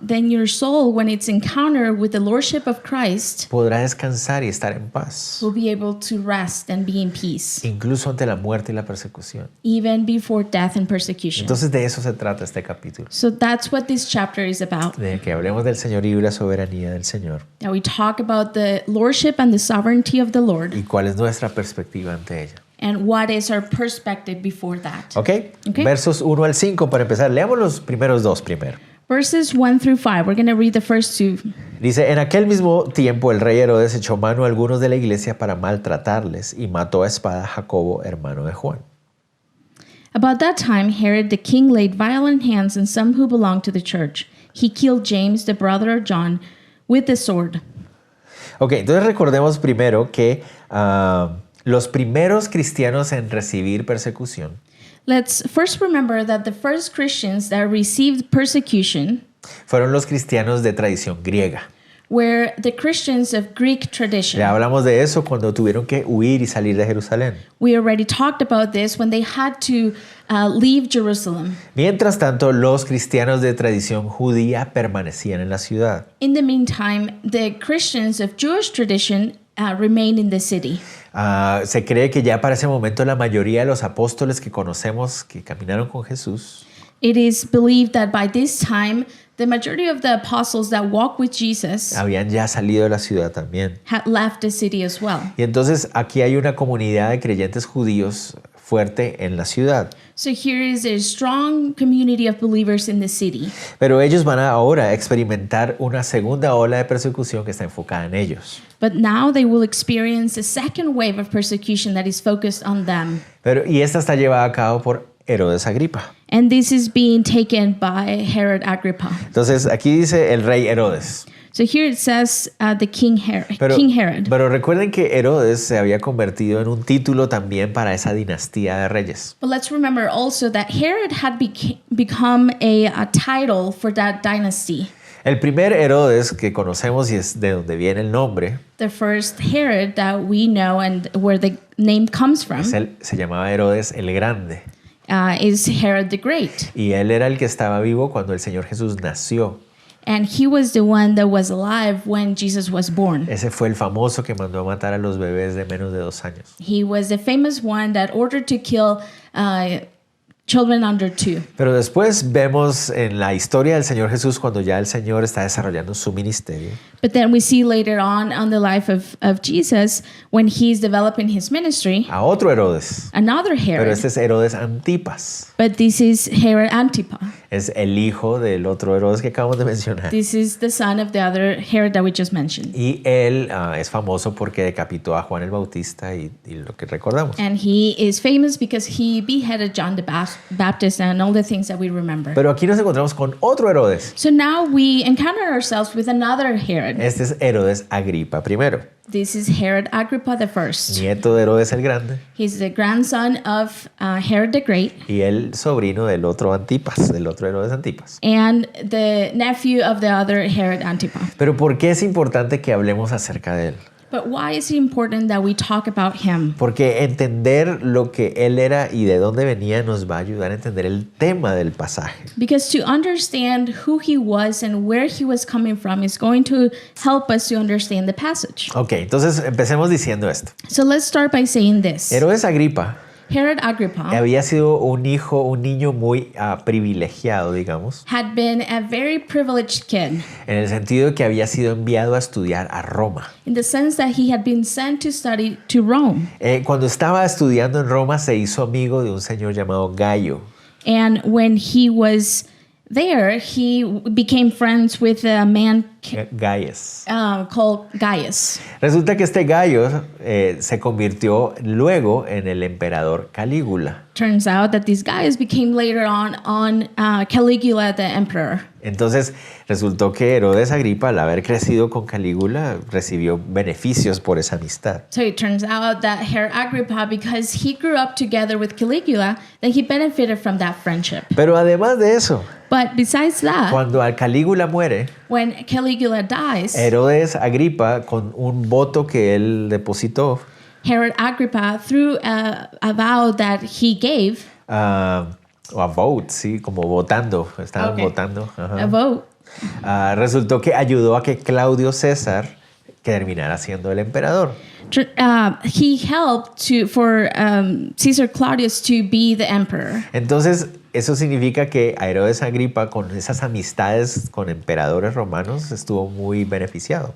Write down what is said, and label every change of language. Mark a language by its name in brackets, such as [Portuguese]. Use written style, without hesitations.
[English] then your soul, when it's encountered with the lordship of Christ, [Spanish] podrá descansar y estar en paz, [English] will be able to rest and be in peace, [Spanish] incluso ante la muerte y la persecución. [English] even before death and persecution. [Spanish] Entonces de eso se trata este capítulo, [English] So that's what this chapter is about. [Spanish] de que hablemos del señorío y la soberanía del Señor [English] That we talk about the lordship and the sovereignty of the Lord [Spanish] y cuál es nuestra perspectiva ante ella. [English] and what is our perspective before that. ¿Ok? Ok. [Spanish] Versos 1 al 5 para empezar. Leamos los primeros dos primero. [English] Verses 1 through 5. We're going to read the first two. [Spanish] Dice, en aquel mismo tiempo el rey Herodes echó mano a algunos de la iglesia para maltratarles y mató a espada a Jacobo, hermano de Juan. [English] About that time, Herod the king laid violent hands on some who belonged to the church. He killed James, the brother of John, with the sword. [Spanish] Ok, entonces recordemos primero que los primeros cristianos en recibir persecución [English] Let's first remember that the first Christians that received persecution [Spanish] fueron los cristianos de tradición griega. [English] were the Christians of Greek tradition. [Spanish] Ya hablamos de eso cuando tuvieron que huir y salir de Jerusalén. [English] We already talked about this when they had to leave Jerusalem. [Spanish] Mientras tanto, los cristianos de tradición judía permanecían en la ciudad. [English] In the meantime, the Christians of Jewish tradition remained in the city. [Spanish] Se cree que ya para ese momento la mayoría de los apóstoles que conocemos que caminaron con Jesús [English] It is believed that by this time, the majority of the apostles that walked with Jesus [Spanish] habían ya salido de la ciudad también. [English] had left the city as well. [Spanish] Y entonces aquí hay una comunidad de creyentes judíos fuerte en la ciudad. [English] So here is a strong community of believers in the city. [Spanish] Pero ellos van a ahora experimentar una segunda ola de persecución que está enfocada en ellos. [English] But now they will experience a second wave of persecution that is focused on them. [Spanish] Y esta está llevada a cabo por Herodes Agripa. [English] And this is being taken by Herod Agrippa. [Spanish] Entonces aquí dice el rey Herodes. [English] So here it says the King Herod. [Spanish] Pero recuerden que Herodes se había convertido en un título también para esa dinastía de reyes. [English] But let's remember also that Herod had become a title for that dynasty. [Spanish] El primer Herodes que conocemos y es de donde viene el nombre, [English] The first Herod that we know and where the name comes from [Spanish] se llamaba Herodes el Grande. [English] Is Herod the Great. [Spanish] Y él era el que estaba vivo cuando el Señor Jesús nació. [English] And he was the one that was alive when Jesus was born. [Spanish] Ese fue el famoso que mandó a matar a los bebés de menos de 2 años. [English] He was the famous one that ordered to kill children under 2. [Spanish] Pero después vemos en la historia del Señor Jesús cuando ya el Señor está desarrollando su ministerio. [English] But then we see later on the life of Jesus when he's developing his ministry, [Spanish] A otro Herodes. [English] another [Spanish] Pero [English] Herod. [Spanish] este es Herodes Antipas. [English] But this is Herod Antipas. [Spanish] Es el hijo del otro Herodes que acabamos de mencionar. [English] This is the son of the other Herod that we just mentioned. [Spanish] Y él es famoso porque decapitó a Juan el Bautista y lo que recordamos. [English] And he is famous because he beheaded John the Baptist and all the things that we remember. [Spanish] Pero aquí nos encontramos con otro Herodes. [English] So now we encounter ourselves with another Herod. [Spanish] Este es Herodes Agripa I, [English] This is Herod Agrippa I. [Spanish] nieto de Herodes el Grande [English] He's the grandson of Herod the Great [Spanish] y el sobrino del otro Antipas, del otro Herodes Antipas. [English] and the nephew of the other Herod Antipas. [Spanish] Pero ¿por qué es importante que hablemos acerca de él? [English] But why is it important that we talk about him? [Spanish] Porque entender lo que él era y de dónde venía nos va a ayudar a entender el tema del pasaje. [English] Because to understand who he was and where he was coming from is going to help us to understand the passage. [Spanish] Ok, entonces empecemos diciendo esto. [English] So let's start by saying this. [Spanish] Herodes Agripa [English] Herod Agrippa [Spanish] había sido un niño muy privilegiado, digamos, [English] had been a very privileged kid [Spanish] en el sentido de que había sido enviado a estudiar a Roma. [English] in the sense that he had been sent to study to Rome. [Spanish] Cuando estaba estudiando en Roma se hizo amigo de un señor llamado Gallo. [English] And when he was there, he became friends with a man Gaius. called Gaius. [Spanish] Resulta que este Gallo se convirtió luego en el emperador Calígula. [English] Turns out that this Gaius became later on Caligula the emperor. [Spanish] Entonces resultó que Herodes Agripa, al haber crecido con Calígula, recibió beneficios por esa amistad. [English] So it turns out that Herod Agrippa, because he grew up together with Caligula, then he benefited from that friendship. [Spanish] Pero además de eso, [English] But besides that, [Spanish] cuando al Calígula muere, [English] when Caligula dies, [Spanish] Herodes Agripa, con un voto que él depositó, [English] Herod Agrippa, through a vow that he gave, [Spanish] o [English] a vote, [Spanish] sí, como votando, estaban [English] Okay. [Spanish] votando. Ajá. [English] a vote, [Spanish] Resultó que ayudó a que Claudio César terminara siendo el emperador. [English] he helped for Caesar Claudius to be the emperor. [Spanish] Entonces, eso significa que a Herodes Agripa, con esas amistades con emperadores romanos, estuvo muy beneficiado.